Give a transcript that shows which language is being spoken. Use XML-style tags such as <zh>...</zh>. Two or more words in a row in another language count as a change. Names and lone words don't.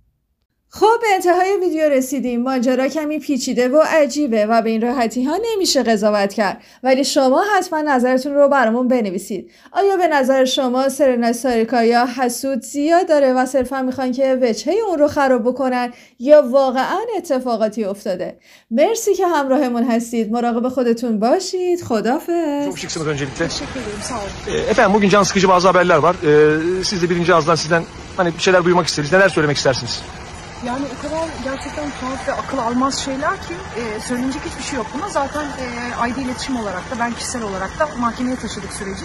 <fa>خب به انتهای ویدیو رسیدیم. ماجرا کمی پیچیده و عجیبه و به این راحتی ها نمیشه قضاوت کرد، ولی شما حتما نظرتون رو برامون بنویسید. آیا به نظر شما سرنا سارکایا حسود زیاد داره و صرفا میخوان که وجهه اون رو خراب بکنن یا واقعا اتفاقاتی افتاده؟ مرسی که همراهمون هستید. مراقب خودتون bashid. Khudafez.</fa> <tr>Çok şıksınız öncelikle. Teşekkür ederim, sağ olun. Efendim bugün can sıkıcı bazı haberler var. Siz de birinci ağızdan sizden hani bir şeyler duymak isteriz. Neler söylemek istersiniz? Yani o kadar gerçekten tuhaf ve akıl almaz şeyler ki söylenecek hiçbir şey yok buna. Zaten aile iletişim olarak da ben kişisel olarak da mahkemeye taşıdık süreci.</tr>